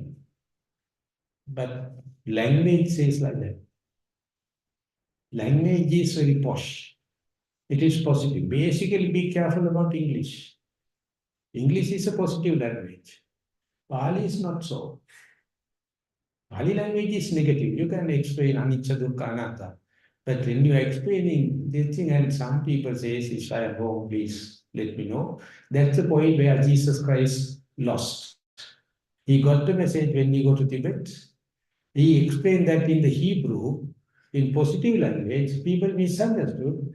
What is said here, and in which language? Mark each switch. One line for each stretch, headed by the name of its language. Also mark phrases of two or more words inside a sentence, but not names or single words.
English: But language says like that. Language is very posh. It is positive. Basically, be careful about English. English is a positive language. Pali is not so. Pali language is negative. You can explain
Pali: anicca, dukkha, anatta.
English: But when you are explaining this thing and some people say, if I am wrong, please let me know. That's the point where Jesus Christ lost. He got the message when he go to Tibet. He explained that in the Hebrew, in positive language, people misunderstood.